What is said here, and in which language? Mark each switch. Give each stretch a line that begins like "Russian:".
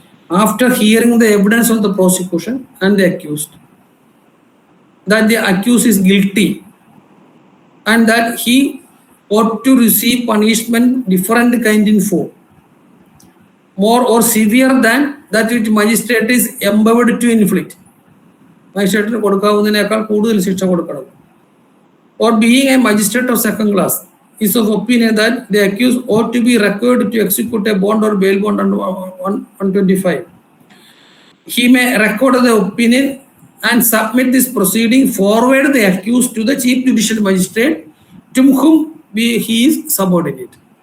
English: after hearing the evidence of the prosecution and the accused, that the accused is guilty and that he ought to receive punishment different kind in form, more or severe than that which magistrate is empowered to inflict.
Malayalam: മജിസ്ട്രേറ്റിന് കൊടുക്കാവുന്നതിനേക്കാൾ കൂടുതൽ ശിക്ഷ കൊടുക്കണം.
English: Or being a magistrate of second class is of opinion that the accused ought to be required to execute a bond or bail bond under 125. He may record the opinion and submit this proceeding forward the accused to the chief judicial magistrate to whom he is subordinate.